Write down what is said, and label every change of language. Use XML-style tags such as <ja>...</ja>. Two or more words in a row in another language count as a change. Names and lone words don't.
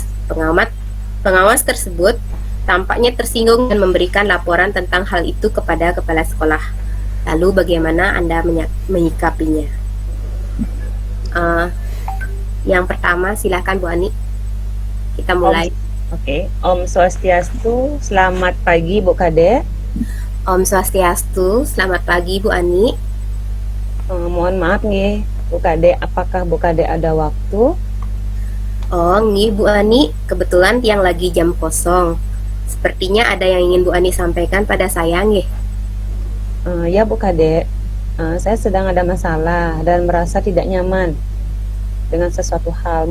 <id>Pengawas tersebut tampaknya tersinggung dan memberikan laporan tentang hal itu kepada kepala sekolah. Lalu bagaimana Anda menyikapinya? Yang pertama, silakan Bu Ani. Kita mulai. Oke. Om Swastiastu, selamat pagi Bu Kade. Om Swastiastu, selamat pagi Bu Ani. Mohon maaf nih Bu Kade, apakah Bu Kade ada waktu? Oh, nih Bu Ani, kebetulan yang lagi jam kosong. Sepertinya ada yang ingin Bu Ani sampaikan pada saya, nggih. Ya Bu Kade, saya sedang ada masalah dan merasa tidak nyaman dengan sesuatu hal.</id>